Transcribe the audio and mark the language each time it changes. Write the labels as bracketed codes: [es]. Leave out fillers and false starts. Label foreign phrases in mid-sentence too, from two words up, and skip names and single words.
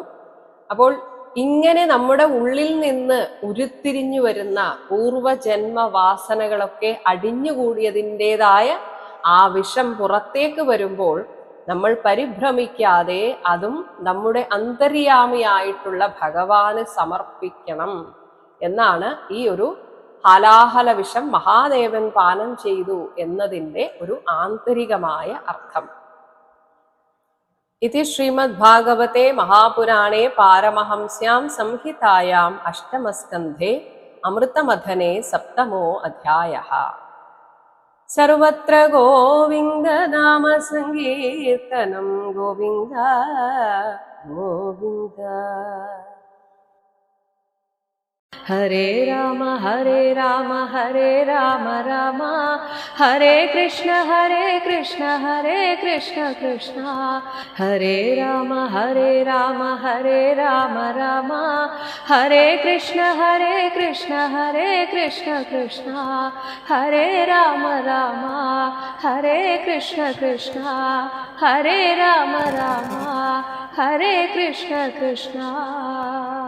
[ml] അപ്പോൾ ഇങ്ങനെ നമ്മുടെ ഉള്ളിൽ നിന്ന് ഉരുത്തിരിഞ്ഞു വരുന്ന പൂർവജന്മ വാസനകളൊക്കെ അടിഞ്ഞുകൂടിയതിൻ്റെതായ ആ വിഷം പുറത്തേക്ക് വരുമ്പോൾ നമ്മൾ പരിഭ്രമിക്കാതെ അതും നമ്മുടെ അന്തര്യാമിയായിട്ടുള്ള ഭഗവാന് സമർപ്പിക്കണം എന്നാണ് ഈ ഒരു ഹാലാഹല വിഷം മഹാദേവൻ പാനം ചെയ്തു എന്നതിൻ്റെ ഒരു ആന്തരികമായ അർത്ഥം. [sa] इति श्रीमद्भागवते महापुराणे पारमहंस्यां संहितायाम् अष्टमस्कन्धे अमृतमथने सप्तमो अध्यायः। सर्वत्र गोविन्दनाम संकीर्तनं गोविन्द गोविन्द। हरे राम हरे राम राम हरे कृष्ण हरे कृष्ण कृष्ण हरे राम राम राम हरे कृष्ण कृष्ण कृष्ण हरे राम हरे कृष्ण कृष्ण हरे राम हरे कृष्ण कृष्ण।